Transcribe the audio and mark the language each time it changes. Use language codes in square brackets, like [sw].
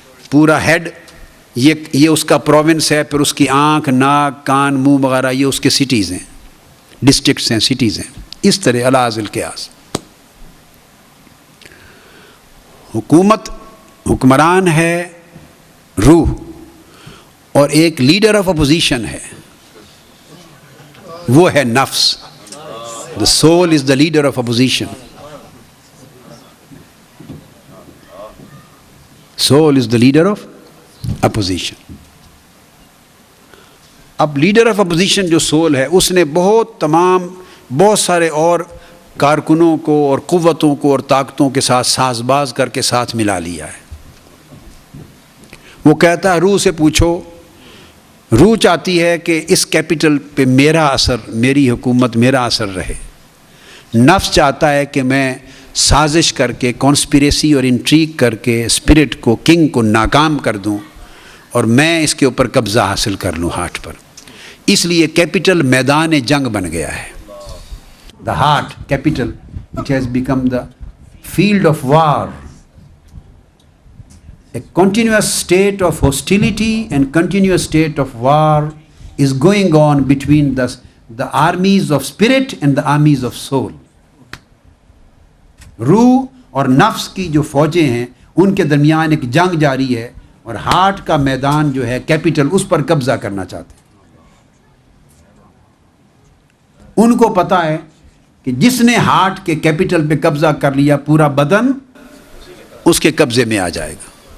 [ur] پورا ہیڈ یہ اس کا پروونس ہے، پھر اس کی آنکھ، ناک، کان، منہ وغیرہ یہ اس کے سٹیز ہیں، ڈسٹرکٹس ہیں، سٹیز ہیں۔ اس طرح الاذ القیاس حکومت، حکمران ہے روح، اور ایک لیڈر آف اپوزیشن ہے، وہ ہے نفس. [en] The soul is the leader of opposition. Soul is the leader of opposition. [ur] اب لیڈر آف اپوزیشن جو سول ہے، اس نے بہت سارے اور کارکنوں کو اور قوتوں کو اور طاقتوں کے ساتھ ساز باز کر کے ساتھ ملا لیا ہے. وہ کہتا ہے روح سے پوچھو. روح چاہتی ہے کہ اس کیپٹل پہ میرا اثر، میری حکومت، میرا اثر رہے. نفس چاہتا ہے کہ میں سازش کر کے، کانسپریسی اور انٹریگ کر کے اسپرٹ کو، کنگ کو ناکام کر دوں اور میں اس کے اوپر قبضہ حاصل کر لوں ہارٹ پر. اس لیے کیپٹل میدان جنگ بن گیا ہے. [en] The heart capital it has become the field of war. A continuous state of hostility and continuous state of war is going on between the armies of spirit and the armies of soul. [ur] روح اور نفس کی جو فوجیں ہیں ان کے درمیان ایک جنگ جاری ہے، اور ہارٹ کا میدان جو ہے کیپٹل، اس پر قبضہ کرنا چاہتے ہیں. ان کو پتا ہے کہ جس نے ہارٹ کے کیپٹل پہ قبضہ کر لیا، پورا بدن اس کے قبضے میں آ جائے گا.